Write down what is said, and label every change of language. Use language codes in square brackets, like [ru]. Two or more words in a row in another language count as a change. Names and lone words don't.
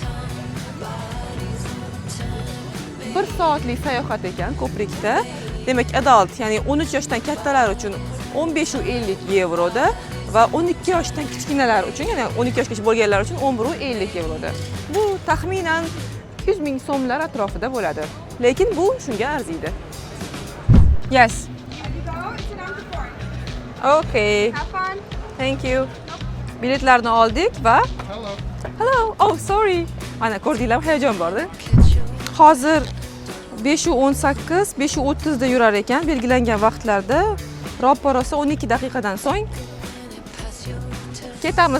[uz] 1 soatlik sayohat ekan ko'prikda. Demak, adult, ya'ni 13 yoshdan kattalar uchun 15.50 yevroda va 12 yoshdan kichkinalar uchun, ya'ni 12 yoshgacha bo'lganlar uchun 11.50 yevroda. Bu taxminan 200 ming so'mlar atrofida bo'ladi. Lekin bu shunga arziydi. [en] Yes. Okay. Have fun. Thank you. [uz] Biletlarni oldik va Hello. [en] Oh, sorry. [uz] Mana ko'rdinglarmi, hayajon borda. Hozir 5:18, 5:30 da yurar ekan, belgilangan vaqtlarda. Roppa rosa 12 daqiqadan so'ng ketamiz.